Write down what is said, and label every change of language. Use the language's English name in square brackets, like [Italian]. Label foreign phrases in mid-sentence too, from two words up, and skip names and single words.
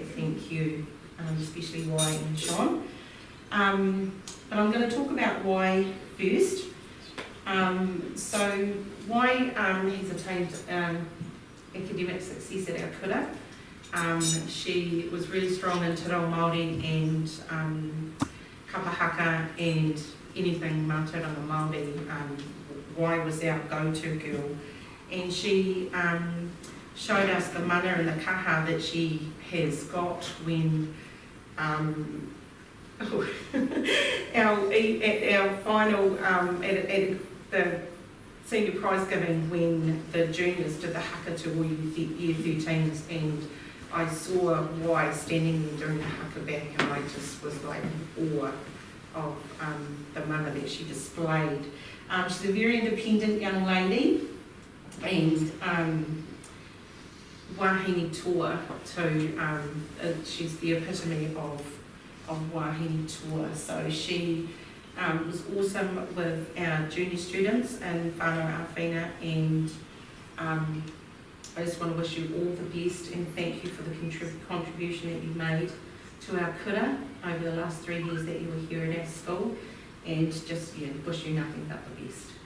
[English] Thank you, especially Wai and Sean. But I'm going to talk about Wai first. So Wai has attained academic success at our kura. She was really strong in [Māori] te reo Māori [English] and kapahaka and anything [Māori] mātauranga Māori. [English] Wai was our go-to girl, and she showed us the mana and the kaha that she has got when at our final at the senior prize giving when the juniors did the haka to all year 13s, and I saw Y standing there doing the haka back, and I just was like in awe of the mana that she displayed. She's a very independent young lady, and [Māori] wahine toa [English] to, she's the epitome of [Māori] wahine toa. [English] So she was awesome with our junior students in [Māori] whānau āwhina, [English] and I just want to wish you all the best and thank you for the contribution that you made to our kura over the last 3 years that you were here at our school, and just wish you nothing but the best.